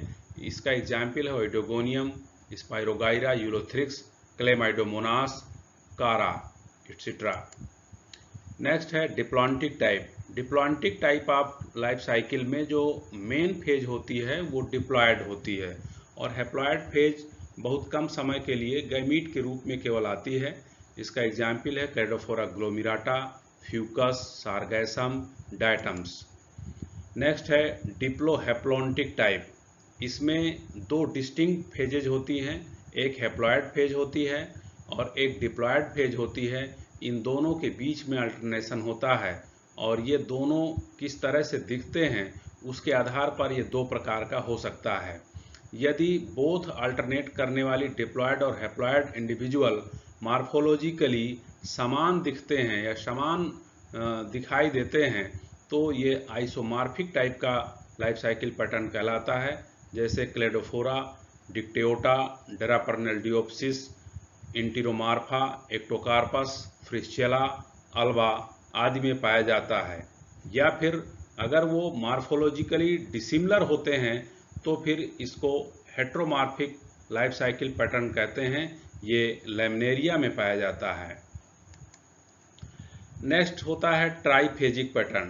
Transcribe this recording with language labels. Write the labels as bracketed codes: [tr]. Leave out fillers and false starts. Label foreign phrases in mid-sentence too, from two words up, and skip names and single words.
[hi] इसका एग्जाम्पल है ओइडोगोनियम, स्पाइरोगाइरा, यूलोथ्रिक्स, क्लेमाइडोमोनास, कारा एट्सेट्रा। नेक्स्ट है [en] Diplontic type. Diplontic type of life cycle [hi] में जो [en] main phase [hi] होती है वो डिप्लॉयड होती है और [en] haploid phase [hi] बहुत कम समय के लिए गैमीट के रूप में केवल आती है। इसका एग्जाम्पल है क्लेडोफोरा ग्लोमिराटा, फ्यूकस, सारगैसम, डायटम्स। नेक्स्ट है [en] diplohaplontic type. [hi] इसमें दो [en] distinct phases [hi] होती हैं, एक [en] haploid phase [hi] होती है और एक [en] diploid phase [hi] होती है। इन दोनों के बीच में अल्टरनेशन होता है और ये दोनों किस तरह से दिखते हैं उसके आधार पर ये दो प्रकार का हो सकता है। यदि बोथ अल्टरनेट करने वाली डिप्लॉयड और [en] haploid individual morphologically [hi] समान दिखते हैं या समान दिखाई देते हैं तो ये [en] isomorphic type [hi] का [en] life cycle pattern [hi] कहलाता है, जैसे क्लेडोफोरा, डिक्टेओटा, डेरापर्नेल्डियोप्सिस, इंटीरोमार्फा, एक्टोकार्पस, फ्रिस्चेला, अल्बा आदि में पाया जाता है। या फिर अगर वो [en] morphologically dissimilar [hi] होते हैं तो फिर इसको [en] heteromorphic life cycle pattern [hi] कहते हैं। ये लैमिनेरिया में पाया जाता है। नेक्स्ट होता है [en] triphasic pattern.